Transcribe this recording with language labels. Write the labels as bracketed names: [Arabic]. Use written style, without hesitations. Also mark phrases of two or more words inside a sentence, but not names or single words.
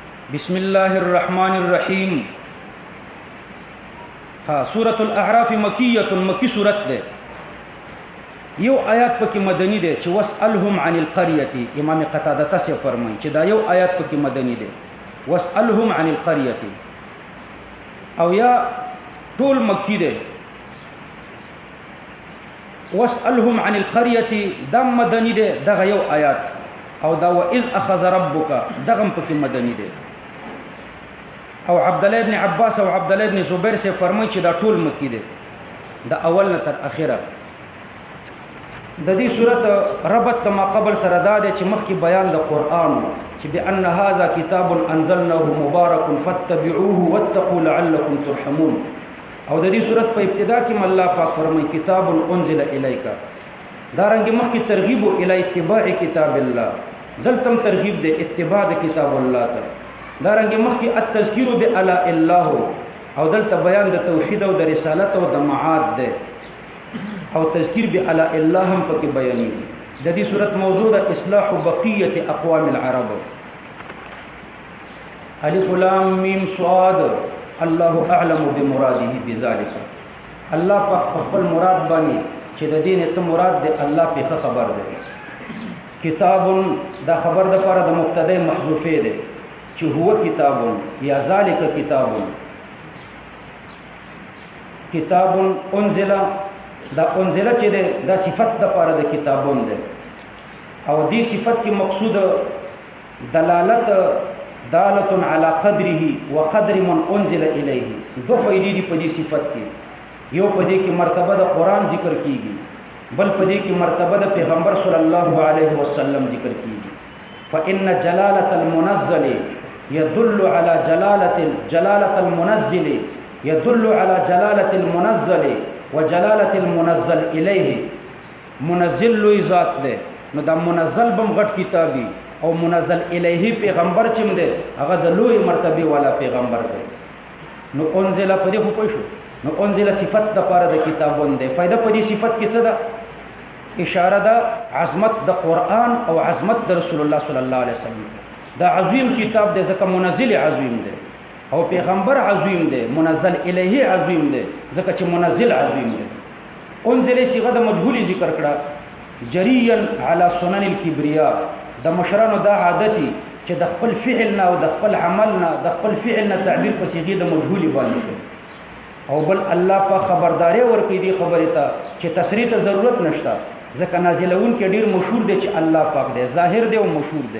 [Arabic] بسم الله الرحمن الرحیم. [Pashto] سورة الاعراف مکیۃ، مکی سورت ده. یو آیات پکې مدنی ده چې [Arabic] واسألهم عن القرية. [Pashto] امام قتاده سے فرمایي چې دا یو آیات پکې مدنی ده، [Arabic] واسألهم عن القرية. [Pashto] او یا ټول مکی ده. [Arabic] واسألهم عن القرية [Pashto] دا مدنی ده، دغه یو آیات. او دا [Arabic] وإذ أخذ ربك [Pashto] دغم پکې مدنی ده. او عبد الله ابن عباس او عبد الله ابن زبیر سے فرمایي چې دا ټول مکی ده، دا اول نه تر اخره. د دې صورت ربط ما قبل سره دا ده چې مخکې بیان د قرآن چې [Arabic] بأن هذا كتاب انزلناه مبارك فاتبعوه واتقوا لعلكم ترحمون. [Pashto] او د دې صورت په ابتدا کې الله پاک فرمایي [Arabic] کتاب انزل الیک. [Pashto] دا رنګ مخکې ترغیب [Arabic] الی اتباع کتاب الله، [Pashto] دلتم ترغیب د اتباع د کتاب الله ته. دا رنګ مخکې [Arabic] التذکیر بآلاء الله، [Pashto] او دلته بیان د توحید او د رسالت او د معاد ده. او [Arabic] تذکیر بآلاء الله [Pashto] هم پکې بیانېږي. د دې صورت موضوع د اصلاح [Arabic] بقیه اقوام العرب. الف لام میم صاد الله اعلم بمراده بذلك. [Pashto] الله پاک خپل مراد باندې چې د دین څه مراد ده الله په خبر ده. کتاب دا خبر د لپاره د مبتدا محذوفه ده چې [Arabic] هو کتاب یا ذالک کتاب. [Pashto] کتاب انزل، دا انزل چې ده دا صفت د لپاره د کتابون ده. او دې صفت کې مقصود دلالت [Arabic] دالت علی قدره وقدر من انزل الیه. [Pashto] دو فائدې دي په دې صفت کې. یو په دې کې مرتبه د قرآن ذکر کیږي، بل په دې کې مرتبه د پیغمبر [Arabic] صلی الله علیه وسلم [Pashto] ذکر کیږي. [Arabic] فإن جلالة المنزل يدل على جلالة المنزل يدل على جلالة المنزل وجلالة المنزل الیه. [Pashto] منزل لوی ذات ده، نو دا منزل بم غټ کتابي او [Arabic] منزل الیه [Pashto] پیغمبر چم ده هغه د لوی مرتبه والا پیغمبر ده. نو انزل په دې خو پوښو، نو انزل صفت د پاره د کتابون ده. فائدہ په دې صفت کې څه ده؟ اشاره ده عظمت د قرآن او عظمت د رسول الله [Arabic] صلی الله علیه وسلم. [Pashto] دا عظیم کتاب ده ځکه منزل عظیم ده، او پیغمبر عظیم ده، [Arabic] منزل الیه [Pashto] عظیم ده ځکه چې منزل عظیم ده. انزل صيغه د مجهول ذکر کړه، [Arabic] جريا على سنن الكبرياء. [Pashto] د مشرانو دا عادتي چې د خپل فعل نه او د خپل عمل نه د خپل فعل نه تعبیر په صيغه د مجهول باندې. او بل الله په خبرداري ورکړي دي خبره ته چې تصریح ته ضرورت نشته، ځکه نازلون کې ډیر مشهور دي چې الله پاک دی، ظاهر دی او مشهور دی.